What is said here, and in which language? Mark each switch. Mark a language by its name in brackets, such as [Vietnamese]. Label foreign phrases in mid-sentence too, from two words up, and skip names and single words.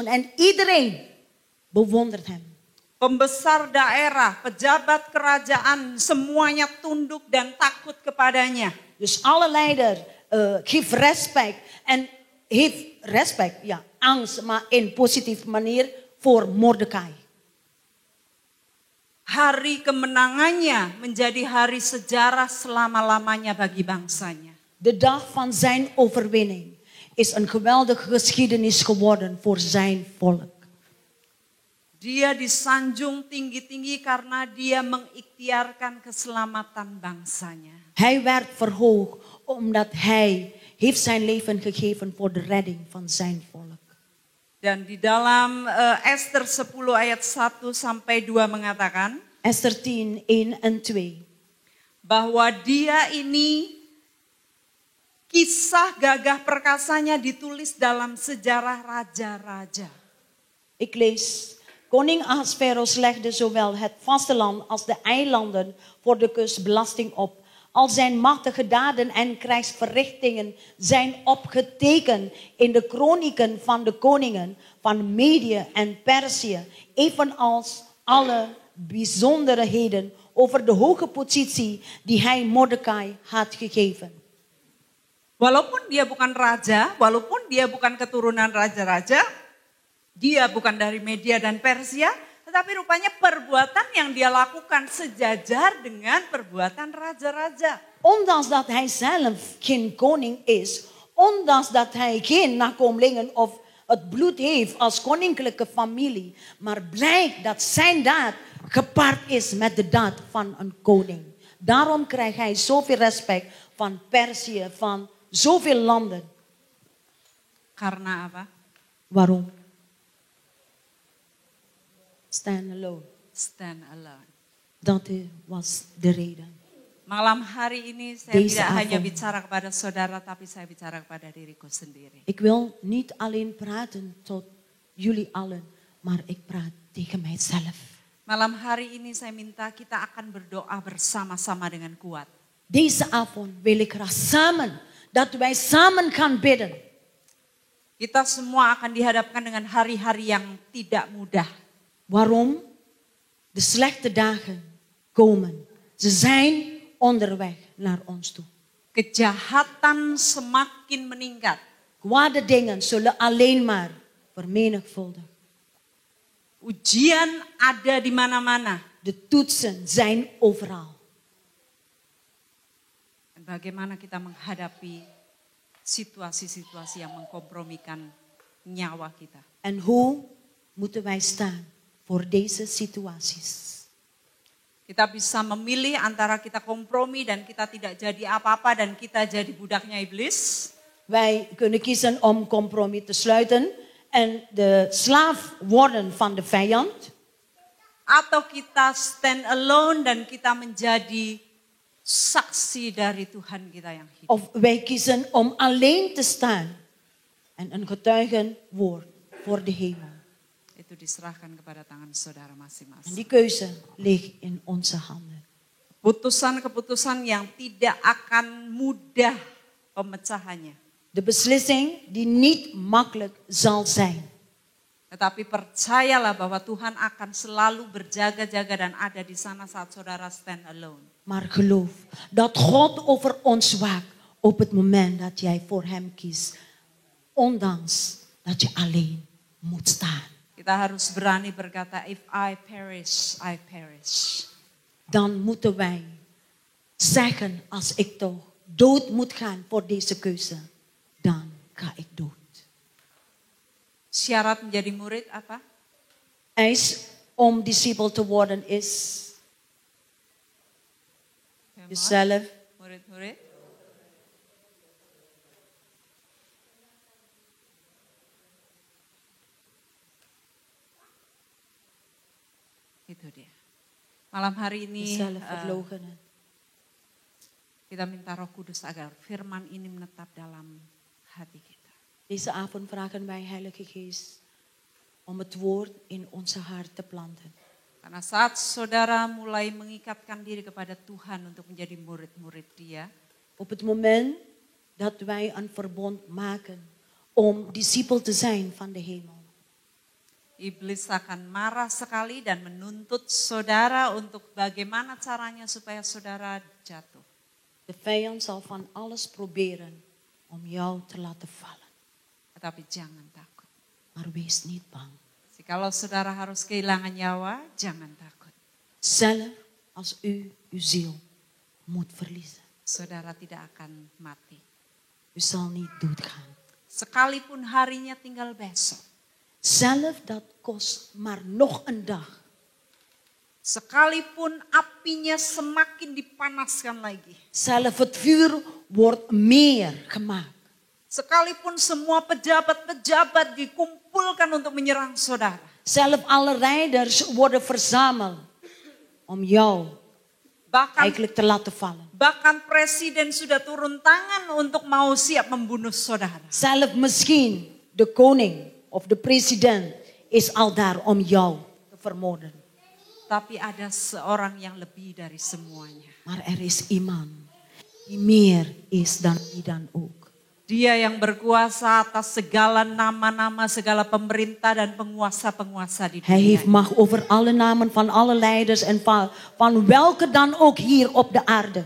[Dutch] En iedereen bewondert hem. [Indonesian] Pembesar daerah, pejabat kerajaan, semuanya tunduk dan takut kepadanya. [Dutch] Dus alle leider geeft respect. En heeft respect, ja, angst, maar in positieve manier voor Mordecai. [Indonesian] Hari kemenangannya menjadi hari sejarah selama-lamanya bagi bangsanya. [Dutch] De dag van zijn overwinning is een geweldige geschiedenis geworden voor zijn volk. [Indonesian] Dia disanjung tinggi-tinggi karena dia mengikhtiarkan keselamatan bangsanya. [Dutch] Hij werd verhoogd omdat hij heeft zijn leven gegeven voor de redding van zijn volk. [Indonesian] Dan di dalam Ester 10 ayat 1 sampai 2 mengatakan. [Dutch] Esther 10, 1 en 2. [Indonesian] Bahwa dia ini kisah gagah perkasanya ditulis dalam sejarah raja-raja. [Dutch] Ik lees. Koning Ahasveros legde zowel het vasteland als de eilanden voor de kust belasting op. Al zijn machtige daden en krijgsverrichtingen zijn opgetekend in de kronieken van de koningen van Medië en Perzië. Evenals alle bijzonderheden over de hoge positie die hij Mordecai had gegeven. [Indonesian] Walaupun dia bukan raja, walaupun dia bukan keturunan raja-raja, dia bukan dari Media dan Persia, tetapi rupanya perbuatan yang dia lakukan sejajar dengan perbuatan raja-raja. [Dutch] Ondanks dat hij zelf geen koning is, ondanks dat hij geen nakomelingen of het bloed heeft als koninklijke familie, maar blijkt dat zijn daad gepaard is met de daad van een koning. Daarom krijgt hij zoveel respect van Perzië, van zoveel landen. [Indonesian] Karena apa? [Dutch] Waarom? [English] Stand alone. Stand alone. [Dutch] Dat was de reden. [Indonesian] Malam hari ini saya tidak hanya bicara kepada saudara, tapi saya bicara kepada diriku sendiri. [Dutch] Ik wil niet alleen praten tot jullie allen, maar ik praat tegen mijzelf. [Indonesian] Malam hari ini saya minta kita akan berdoa bersama-sama dengan kuat. [Dutch] Deze avond wil ik graag samen, dat wij samen gaan bidden. [Indonesian] Kita semua akan dihadapkan dengan hari-hari yang tidak mudah. [Dutch] Waarom? De slechte dagen komen. Ze zijn onderweg naar ons toe. [Indonesian] Kejahatan semakin meningkat. [Dutch] Kwade dingen zullen alleen maar vermenigvuldigen. [Indonesian] Ujian ada di mana-mana. [Dutch] De toetsen zijn overal. [Indonesian] En bagaimana kita menghadapi situasi-situasi yang mengkompromikan nyawa kita. [Dutch] En hoe moeten wij staan voor deze situaties. [Indonesian] Kita bisa memilih antara kita kompromi dan kita tidak jadi apa-apa dan kita jadi budaknya iblis. [Dutch] Wij kunnen kiezen om compromis te sluiten en de slaaf worden van de vijand. [Indonesian] Atau kita [English] stand alone [Indonesian] dan kita menjadi saksi dari Tuhan kita yang hidup. [Dutch] Of wij kiezen om alleen te staan en een getuigenwoord voor de hemel. [Indonesian] Itu diserahkan kepada tangan saudara [Dutch] En [Indonesian] masing-masing. [Dutch] die keuze ligt in onze handen. [Indonesian] Keputusan-keputusan yang tidak akan mudah pemecahannya. [Dutch] De beslissing die niet makkelijk zal zijn. [Indonesian] Tetapi percayalah bahwa Tuhan akan selalu berjaga-jaga dan ada di sana saat saudara [English] stand alone. [Dutch] Maar geloof dat God over ons waakt op het moment dat jij voor hem kiest. Ondanks dat je alleen moet staan. [Indonesian] Kita harus berani berkata, [English] if I perish, I perish. [Dutch] Dan moeten wij zeggen, als ik toch dood moet gaan voor deze keuze, dan ga ik dood. [Indonesian] Syarat menjadi murid apa? [Dutch] Eis om discipel te worden is jezelf [Indonesian] Murid-murid. Itu dia. Malam hari ini [Dutch] jezelf verloochenen. [Indonesian] kita minta Roh Kudus agar firman ini menetap dalam hati kita. [Dutch] Deze avond vragen wij Heilige Geest om het woord in onze hart te planten. [Indonesian] Karena saat saudara mulai mengikatkan diri kepada Tuhan untuk menjadi murid-murid Dia, [Dutch] Op het moment dat wij een verbond maken om discipel te zijn van de hemel. [Indonesian] iblis akan marah sekali dan menuntut saudara untuk bagaimana caranya supaya saudara jatuh. [Dutch] De vijand zal van alles proberen om jou te laten vallen. [Indonesian] Tetapi jangan takut. [Dutch] Maar wees niet bang. [Indonesian] Jikalau saudara harus kehilangan nyawa, jangan takut. [Dutch] Zelf als u uw ziel moet verliezen. [Indonesian] Saudara tidak akan mati. [Dutch] U zal niet doodgaan. [Indonesian] Sekalipun harinya tinggal besok. [Dutch] Zelf dat kost maar nog een dag. [Indonesian] Sekalipun apinya semakin dipanaskan lagi. [Dutch] Zelf het vuur wordt meer gemaakt. [Indonesian] Sekalipun semua pejabat-pejabat dikumpulkan untuk menyerang saudara. [Dutch] Zelf alle rijders worden verzameld om jou eigenlijk te laten vallen. [Indonesian] Bahkan presiden sudah turun tangan untuk mau siap membunuh saudara. [Dutch] Zelf misschien de koning of de president is al daar om jou te vermoorden. [Indonesian] Tapi ada seorang yang lebih dari semuanya. [Dutch] Maar er is iemand die meer is dan wie dan ook. [Indonesian] Dia yang berkuasa atas segala nama-nama, segala pemerintah dan penguasa-penguasa di [Dutch] Hij [Indonesian] dunia. [Dutch] heeft macht over alle namen van alle leiders en van welke dan ook hier op de aarde.